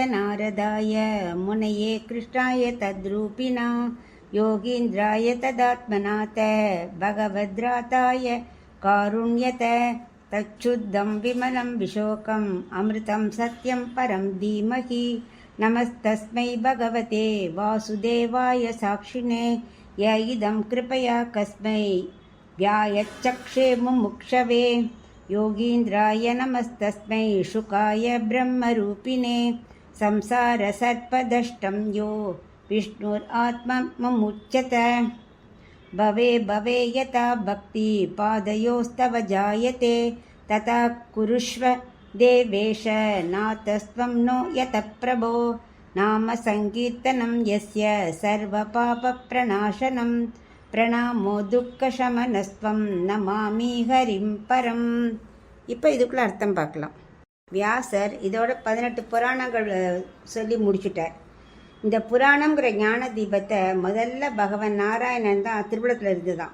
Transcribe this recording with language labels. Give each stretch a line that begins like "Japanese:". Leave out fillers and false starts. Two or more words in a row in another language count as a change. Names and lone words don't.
Sanskrit: नारदाय मुनये कृष्णाय तद्रूपिणा योगीन्द्राय तदात्मनाथ भगवद्राताय कारुण्यत तच्छुद्धं विमलं विशोकं अमृतं सत्यं परं धीमहि नमस्तस्मै भगवते वासुदेवाय साक्षिणे य इदं कृपया कस्मै व्यायच्चक्षे मुमुक्षवे योगीन्द्राय नमस्तस्मै शुकाय ब्रह्मरूपिणे संसारसर्पदष्टं यो विष्णुरात्ममुच्यत भवे भवे यथा भक्ति पादयोस्तव जायते तथा कुरुष्व देवेश नातस्त्वं नो यतः प्रभो नाम संकीर्तनं यस्य सर्वपापप्रणाशनं प्रणामो दुःखशमनस्वं नमामि हरिं परम्.
Tamil: இப்போ இதுக்குள்ள அர்த்தம் பார்க்கலாம். வியாசர் இதோட 18 புராணங்கள் சொல்லி முடிச்சுட்டார். இந்த புராணங்கிற ஞான தீபத்தை முதல்ல பகவான் நாராயணன் தான் திருவிழத்தில் இருந்துதான்.